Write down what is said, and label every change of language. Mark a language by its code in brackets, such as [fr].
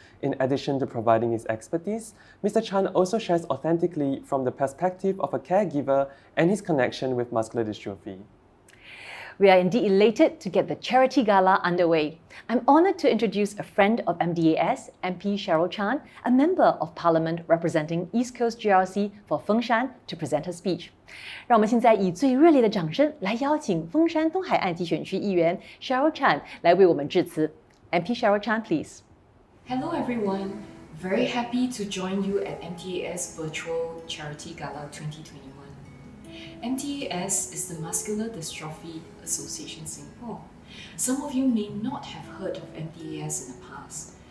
[en] In addition to providing his expertise, Mr. Chan also shares authentically from the perspective of a caregiver and his connection with muscular dystrophy. We are indeed elated to get the charity gala underway. I'm honoured to introduce a friend of MDAS, MP Cheryl Chan, a member of Parliament representing East Coast GRC for Fengshan, to present her speech. [zh] 让我们现在以最热烈的掌声来邀请凤山东海岸集选区议员 Cheryl Chan 来为我们致辞。 [en] MP Cheryl Chan, please. Hello everyone, very happy to join you at MDAS Virtual Charity Gala 2021. MDAS is the Muscular Dystrophy Association Singapore. Some of you may not have heard of MDAS in the past.